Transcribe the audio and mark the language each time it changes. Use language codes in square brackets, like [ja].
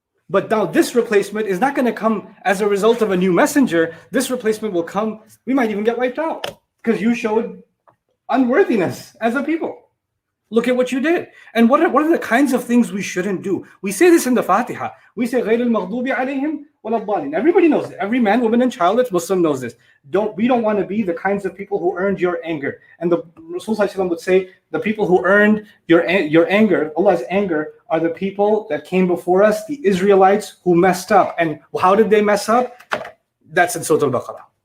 [en] But now this replacement is not going to come as a result of a new messenger. This replacement will come, we might even get wiped out because you showed unworthiness as a people. Look at what you did. And what are the kinds of things we shouldn't do? We say this in the Fatiha. We say [ar] غَيْرِ الْمَغْضُوبِ عَلَيْهِمْ وَلَا الضَّالِينَ. [en] Everybody knows it. Every man, woman, and child that's Muslim knows this. We don't want to be the kinds of people who earned your anger. And the Rasul would say, the people who earned your anger, Allah's anger, are the people that came before us, the Israelites who messed up. And how did they mess up? That's in Surah Al-Baqarah.